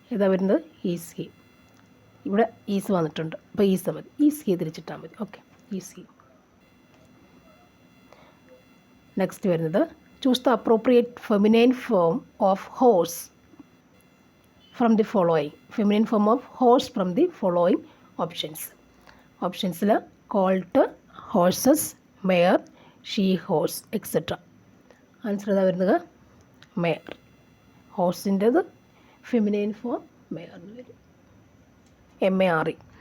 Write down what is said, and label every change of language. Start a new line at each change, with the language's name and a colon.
Malayalam: ഏതാ വരുന്നത്, is he. ഇവിടെ ഈസ് വന്നിട്ടുണ്ട്, അപ്പോൾ ഈസ് മതി, ഈസ് ഹി തിരിച്ചിട്ടാൽ മതി. Okay, is he.
English: Next വരുന്നത്, choose the appropriate feminine form of horse from the following. Feminine form of horse from the following options. ഓപ്ഷൻസിൽ colt, horses, mare, she horse etcetera.
Malayalam: Answer ഏതാ വരുന്നത്, Meyer. ഹോഴ്സിൻ്റെത് feminine form Meyer എന്ന് വരും, M-A-R-E.